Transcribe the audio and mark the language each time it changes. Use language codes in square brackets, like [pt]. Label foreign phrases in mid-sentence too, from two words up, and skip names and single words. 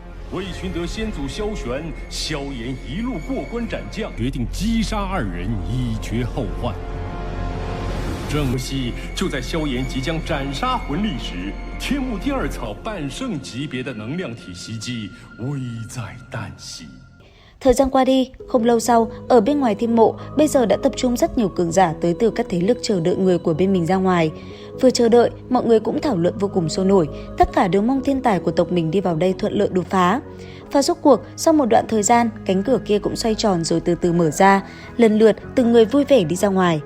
[zh] 为寻得先祖萧玄，萧炎一路过关斩将，决定击杀二人，以绝后患。正惜就在萧炎即将斩杀魂力時，天幕第二草半聖級別的能量體襲擊，危在旦夕。 [vi] Thời gian qua đi, không lâu sau, ở bên ngoài thiên mộ, bây giờ đã tập trung rất nhiều cường giả tới từ các thế lực chờ đợi người của bên mình ra ngoài. Vừa chờ đợi, mọi người cũng thảo luận vô cùng sôi nổi, tất cả đều mong thiên tài của tộc mình đi vào đây thuận lợi đột phá. Và rốt cuộc, sau một đoạn thời gian, cánh cửa kia cũng xoay tròn rồi từ từ mở ra, lần lượt từng người vui vẻ đi ra ngoài.